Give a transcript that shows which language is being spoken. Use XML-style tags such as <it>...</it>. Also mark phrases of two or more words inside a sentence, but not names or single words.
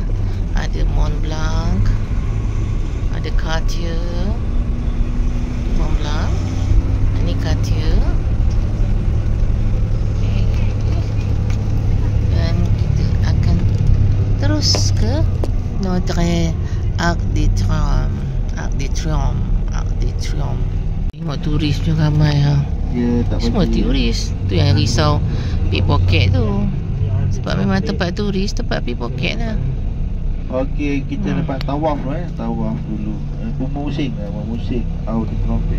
<ms>Ada Mont Blanc, ada Cartier. Mont Blanc, ini Cartier. Dan kita akan terus ke Notre Arc de Triomphe. Arc de Triomphe, Arc de Triomphe. Tengok turis pun ramai ha. Dia tak Semua bagi. turis. Tu yang risau pickpocket tu. Sebab memang tempat turis, tempat pickpocket lah. Okey, kita dapat tawaf tawaf dulu. Memusing Arc de Triomphe.</ms>